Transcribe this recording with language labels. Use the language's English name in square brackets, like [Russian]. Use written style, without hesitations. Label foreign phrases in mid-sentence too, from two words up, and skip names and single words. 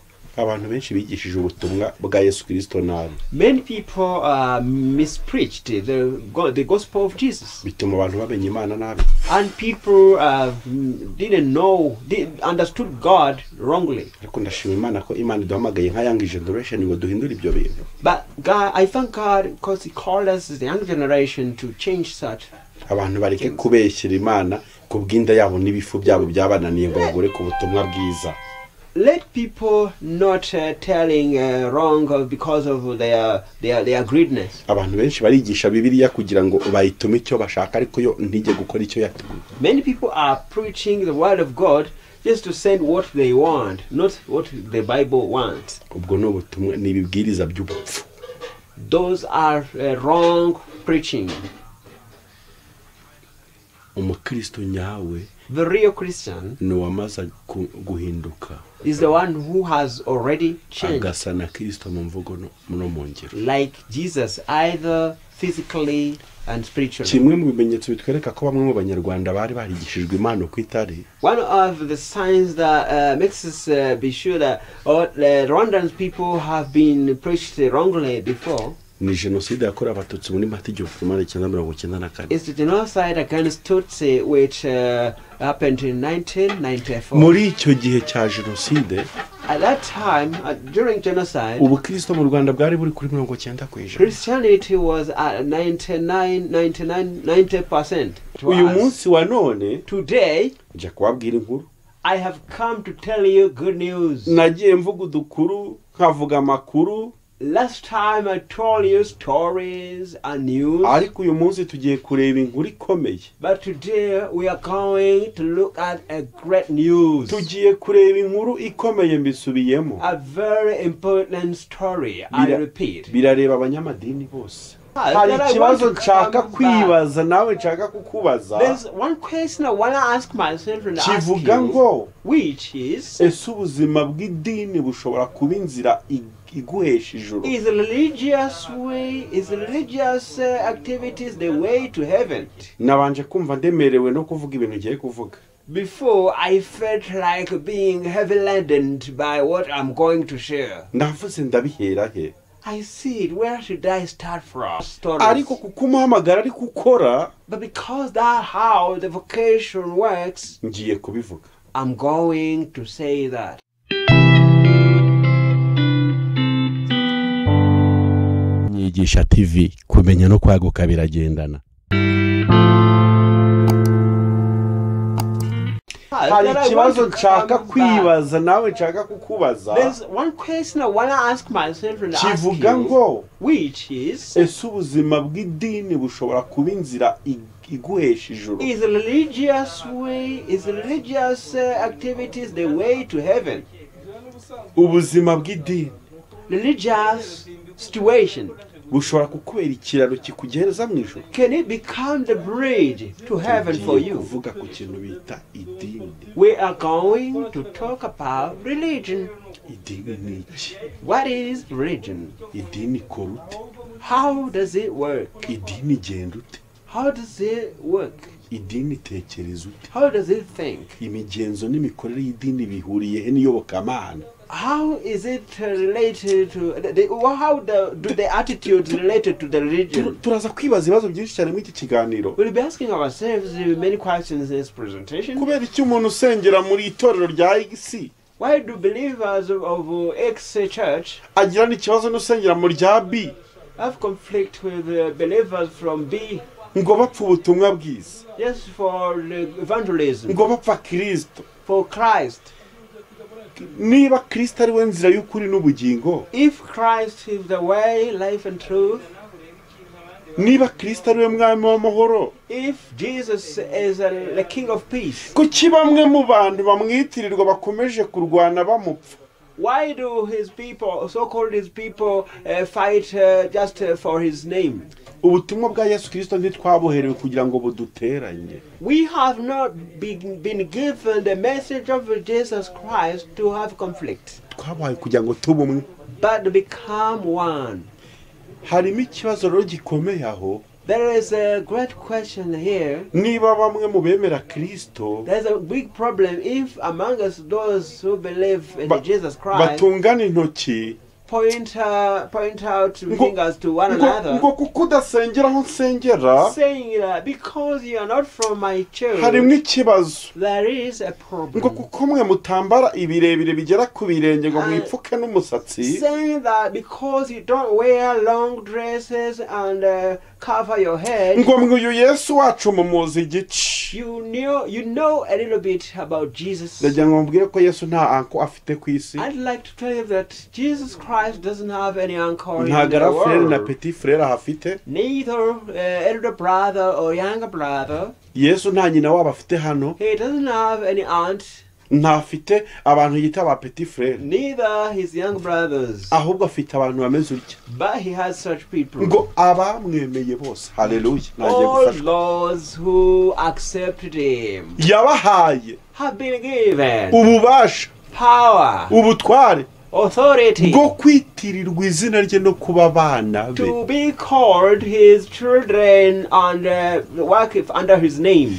[Kinyarwanda] abantu benshi bigishije ubutumwa bwa Yesu Kristo nabi. [English] Many people mispreached the gospel of Jesus. [Kinyarwanda] Bituma abantu bamenya Imana nabi. [English] And people understood God wrongly. [Kinyarwanda] Ariko ndashima Imana ko Imana iduhamagaye nka [English] young generation [Kinyarwanda] ngo duhindure ibyo bintu. [English] But God, I thank God because He called us the young generation to change such. [Kinyarwanda] Abantu bareke kubeshyira Imana kubwinda yabo nibifu byabo byabananiye ngo bagore ku butumwa bwiza. [English] Let people not telling wrong because of their greediness. [Kinyarwanda] Abantu benshi barigisha Bibiliya kugira ngo bayitume icyo bashaka ariko yo ntige gukora icyo yatumye. [English] Many people are preaching the word of God just to send what they want, not what the Bible wants. [Kinyarwanda] Ubwo no butumwa ni bibwiriza by'ubupfu. [English] Those are wrong preaching. [Kinyarwanda] Umukristo nyawe, [English] the real Christian, [Kinyarwanda] no wamaza guhinduka, [English] is the one who has already changed, [Kinyarwanda] agasa na Kristo mu mvugo no mu ngiro, [English] like Jesus, either physically and spiritually. [Kinyarwanda] Kimwe mu bimenyetso bitwereka ko bamwe mu banyarwanda bari barigishijwe impano kwitari. [English] One of the signs that makes us be sure that the Rwandan people have been preached wrongly before [Kinyarwanda] ni genocide yakorewe abatutsi muri Mata 1994. [English] It's the genocide against Tutsi which happened in 1994. [Kinyarwanda] Muri icyo gihe cya genocide, [English] at that time, during genocide, [Kinyarwanda] Ubukristo mu Rwanda bwari buri kuri 90%. [English] Christianity was at 90%. [Kinyarwanda] Uyu munsi wa none, [English] today, [Kinyarwanda] nje kubabwira inkuru. [English] I have come to tell you good news. [Kinyarwanda] Nagiye mvuga udukuru, nkavuga amakuru. [English] Last time I told you stories and news. [Kinyarwanda] Ariko uyu munsi tugiye kureba inkuru ikomeye. [English] But today we are going to look at a great news. [Kinyarwanda] Tugiye kureba inkuru ikomeye mbisubiyemo. [English] A very important story, I repeat. [Kinyarwanda] Birareba abanyamadini bose. Hari ikibazo nshaka kwibaza nawe nshaka kukubaza. [English] There's one question I want to ask myself and ask [Kinyarwanda] kivuga ngo, [English] which is, [Kinyarwanda] ese ubuzima bw'idini bushobora kuba inzira iguhesha ijuru? [English] Is religious activities the way to heaven? [Kinyarwanda] Nabanje kumva ndemerewe no kuvuga ibintu ngiye kuvuga. [English] Before I felt like being heavy laden by what I'm going to share. [Kinyarwanda] Ndavuze ndabihera he? [English] I see it. Where should I start from? [Kinyarwanda] Ariko kukumuhamagara ari gukora. [English] But because that's how the vocation works, [Kinyarwanda] ngiye kubivuga. [English] I'm going to say that. [Kinyarwanda] Inyigisho TV, kumenya no kwaguka biragendana. Hari ikibazo nshaka kwibaza nawe nshaka kukubaza. [English] There's one question I want to ask myself and ask [Kinyarwanda] kivuga ngo, [English] which is, [Kinyarwanda] ese ubuzima bw'idini bushobora kuba inzira iguhesha ijuru? [English] Is religious activities the way to heaven? [Kinyarwanda] Ubuzima bw'idini, [English] religious situation, [Kinyarwanda] bushobora kukubera ikiraro kikugereza mu ijuru? [English] Can it become the bridge to heaven for you? [Kinyarwanda] Kuvuga ku kintu bita idini. [English] We are going to talk about religion. [Kinyarwanda] Idini ni iki? [English] What is religion? [Kinyarwanda] Idini ikora ute? [English] How does it work? [Kinyarwanda] Idini igenda ute? [English] How does it work? [Kinyarwanda] Idini itekereza ute? [English] How does it think? [Kinyarwanda] Imigenzo n'imikorere y'idini bihuriye he n'iyobokamana? [English] How is it related to do the attitudes related to the religion? [Kinyarwanda] Turaza kwibaza ibibazo byinshi cyane muri iki kiganiro. [English] We'll be asking ourselves many questions in this presentation. [Kinyarwanda] Kubera iki umuntu usengera muri itorero rya IC? [English] Why do believers of X church [Kinyarwanda] agira n'ikibazo n'usengera mu rya B [English] have conflict with believers from B? [Kinyarwanda] Ngo bapfa ubutumwa bwiza. [English] Yes, for evangelism. [Kinyarwanda] Ngo bapfa Kristo. [English] For Christ. [Kinyarwanda] Niba Kristo ari we nzira y'ukuri n'ubugingo, [English] if Christ is the way, life and truth, [Kinyarwanda] niba Kristo ari we mwami w'amahoro, [English] if Jesus is the King of peace, [Kinyarwanda] kuki bamwe mu bantu bamwitirirwa bakomeje kurwana bamupfa? [English] Why do his people, so-called his people, fight just for his name? [Kinyarwanda] Ubutumwa bwa Yesu Kristo ntitwaboherewe kugira ngo buduteranye. [English] We have not been given the message of Jesus Christ to have conflict. [Kinyarwanda] Twabaye kugira ngo tube umwe. [English] But to become one. [Kinyarwanda] Harimo ikibazo rero gikomeye aho. [English] There is a great question here. [Kinyarwanda] niba bamwe mu bemera Kristo [English] There's a big problem if among us those who believe in Jesus Christ [Kinyarwanda] batungana intoki [English] point out fingers to one another, [Kinyarwanda] ngo kuko udasengera aho nsengera [English] saying that because you are not from my church, [Kinyarwanda] harimo ikibazo, [English] there is a [Kinyarwanda] ngo [English] problem. [Kinyarwanda] kuko mwe mutambara ibirebire bigera ku birenge ngo mwipfuke n'umusatsi, [English] Saying that because you don't wear long dresses and cover your head, [Kinyarwanda] ngo mwe uyu Yesu wacu mumuzi igice. [English] you know a little bit about Jesus. [Kinyarwanda] ndagira ngo mbwire ko Yesu nta anko afite ku isi, [English] I'd like to tell you that Jesus Christ doesn't have any uncle in [Kinyarwanda] nta [English] the [French] gara frere [Kinyarwanda] na [English] world. [French] petit frere [Kinyarwanda] ahafite. [English] Neither elder brother or younger brother. [Kinyarwanda] Yesu nta nyina wabo afite hano, [English] He doesn't have any aunt. [Kinyarwanda] ntafite abantu yita ba [French] petit frere, [English] Neither his young brothers. [Kinyarwanda] ahubwo afite abantu bameze utya, [English] But he has such people. [Kinyarwanda] ngo abamwemeye bose. Haleluya. Nagiye [English] All [Kinyarwanda] gufashwa. [English] those who accepted him [Kinyarwanda] yabahaye [English] have been given [Kinyarwanda] ububasha, [English] power, [Kinyarwanda] ubutware [English] authority [Kinyarwanda] bwo kwitirirwa izina rye no kuba abana be. [English] to be called his children and work under his name.